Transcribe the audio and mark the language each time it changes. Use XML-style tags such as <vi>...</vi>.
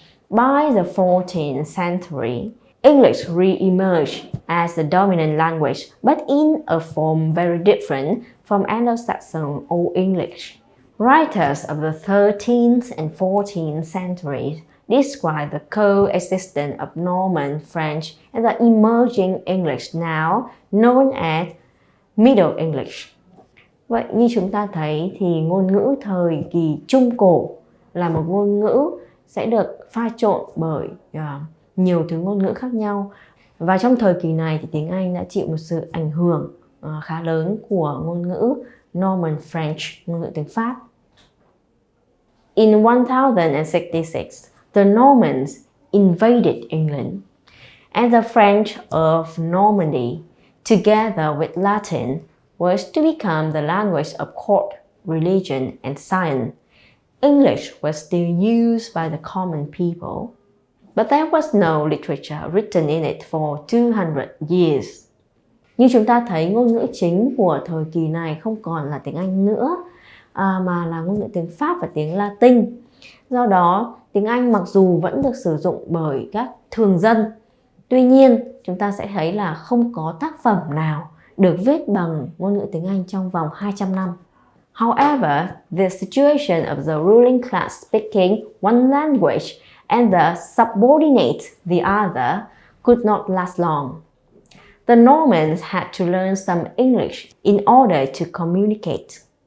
<en>By the 14th century, English re-emerged as the dominant language, but in a form very different from Anglo-Saxon Old English. Writers of the 13th and 14th centuries describe the coexistence of Norman French and the emerging English now known as Middle English.</en> <vi>Vậy như chúng ta thấy thì ngôn ngữ thời kỳ Trung Cổ là một ngôn ngữ sẽ được pha trộn bởi nhiều thứ ngôn ngữ khác nhau. Và trong thời kỳ này thì tiếng Anh đã chịu một sự ảnh hưởng khá lớn của ngôn ngữ Norman French, ngôn ngữ tiếng Pháp.</vi> <en>In 1066, the Normans invaded England, and the French of Normandy, together with Latin, was to become the language of court, religion, and science. English was still used by the common people, but there was no literature written in it for 200 years.</en> <vi>Như chúng ta thấy, ngôn ngữ chính của thời kỳ này không còn là tiếng Anh nữa, mà là ngôn ngữ tiếng Pháp và tiếng Latin. Do đó, tiếng Anh mặc dù vẫn được sử dụng bởi các thường dân, tuy nhiên chúng ta sẽ thấy là không có tác phẩm nào được viết bằng ngôn ngữ tiếng Anh trong vòng 200 năm.</vi> <en>However, the situation of the ruling class speaking one language and the subordinate the other could not last long. The Normans had to learn some English in order to communicate.</en>